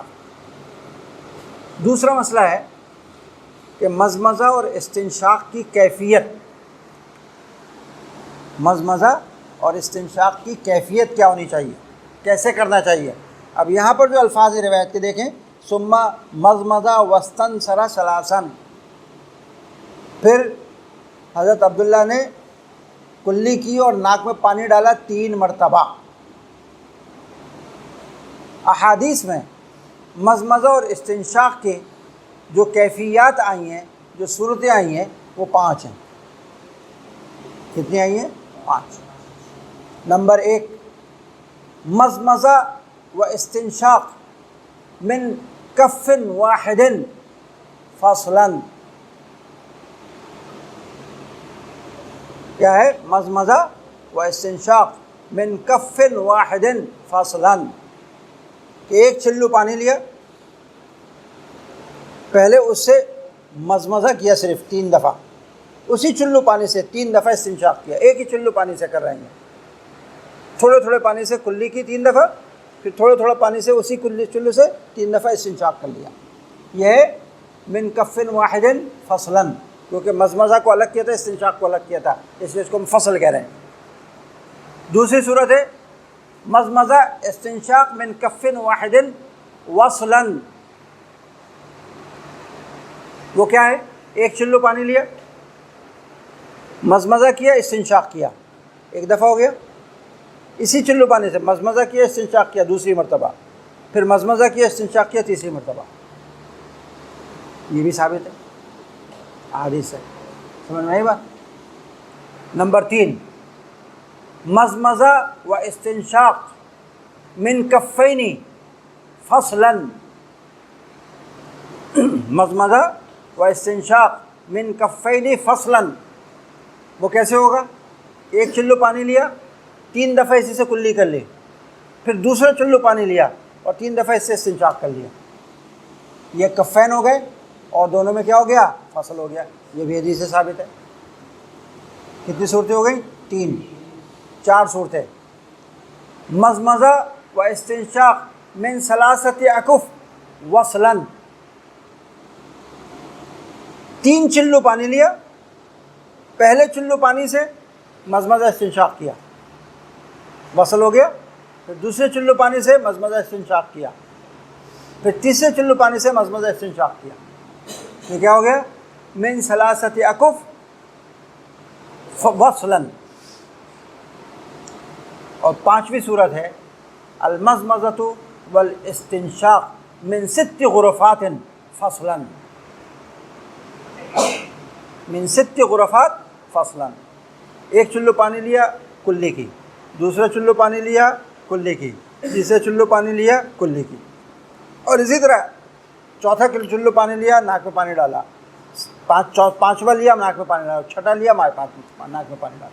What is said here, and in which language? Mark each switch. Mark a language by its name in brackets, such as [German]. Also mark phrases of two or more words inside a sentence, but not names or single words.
[Urdu] دوسرا مسئلہ ہے کہ مضمضہ اور استنشاق کی کیفیت، مضمضہ اور استنشاق کی کیفیت کیا ہونی چاہیے، کیسے کرنا چاہیے. اب یہاں پر جو الفاظ روایت کے دیکھیں، [Arabic] ثم مضمضہ واستنثر ثلاثا، [Urdu] پھر حضرت عبداللہ نے کلی کی اور ناک میں پانی ڈالا 3 مرتبہ. احادیث میں مضمضہ اور استنشاق کے جو کیفیات آئی ہیں جو صورتیں آئی ہیں وہ 5 ہیں. کتنی آئی ہیں؟ 5. [Arabic] نمبر 1 مزمزہ و استنشاق من کف واحد فصلا. [Urdu] کیا ہے؟ [Arabic] مزمزہ و استنشاق من کف واحد فصلا، [Urdu] کہ ایک چلو پانی لیا، پہلے اس سے مزمزہ کیا صرف 3 دفعہ، اسی چلو پانی سے 3 دفعہ استنشاق کیا. ایک ہی چلو پانی سے کر رہے ہیں، تھوڑے تھوڑے پانی سے کلی کی 3 دفعہ، پھر تھوڑے تھوڑے پانی سے اسی چلو سے 3 دفعہ استنشاق کر لیا. یہ ہے [Arabic] من کف واحد فصلا، [Urdu] کیونکہ مزمزہ کو الگ کیا تھا، استنشاق کو الگ کیا تھا، اس لیے اس کو ہم فصل کہہ رہے ہیں. دوسری صورت ہے [Arabic] مزمزہ استنشاق من کف واحد وصلا. [Urdu] وہ کیا ہے؟ ایک چلو پانی لیا، مزمزہ کیا، استنشاق کیا، ایک دفعہ ہو گیا. اسی چلو پانی سے مزمزہ کیا، استنشاق کیا دوسری مرتبہ، پھر مزمزہ کیا، استنشاق کیا تیسری مرتبہ. یہ بھی ثابت ہے حدیث سے. سمجھ میں آئی بات؟ نمبر 3 [Arabic] مزمزہ و استنشاق من کفین فصلا. مزمزہ و استنشاق من کفین فصلا، [Urdu] وہ کیسے ہوگا؟ ایک چلو پانی لیا، 3 دفعہ اسی سے کلی کر لی، پھر دوسرا چلو پانی لیا اور 3 دفعہ اس سے استنشاق کر لیا. یہ کفین ہو گئے اور دونوں میں کیا ہو گیا؟ فصل ہو گیا. یہ بھی حدیث سے ثابت ہے. کتنی صورتیں ہو گئی؟ 3. [Arabic] 4 صورتیں. مزمزہ و استنشاق من 3 اکف وصلا. [Urdu] 3 چلو پانی لیا، پہلے چلو پانی سے مزمزہ استنشاق کیا، وصل ہو گیا. پھر دوسرے چلو پانی سے مزمزہ استنشاق کیا، پھر تیسرے چلو پانی سے مزمزہ استنشاق کیا. یہ کیا ہو گیا؟ [Arabic] من 3 اکف وصلا. اور 5ویں صورت ہے المزمزۃ والاستنشاق من 6 غرفات فصلا. من 6 غرفات فصلا. [Urdu] ایک چلو پانی لیا کلی کی، دوسرا چلو پانی لیا کلی کی، تیسرا چلو پانی لیا کلی کی، اور اسی طرح چوتھا چلو پانی لیا، ناک میں پانی ڈالا، پانچواں لیا، ناک میں پانی ڈالا، چھٹا لیا، ناک میں پانی ڈالا.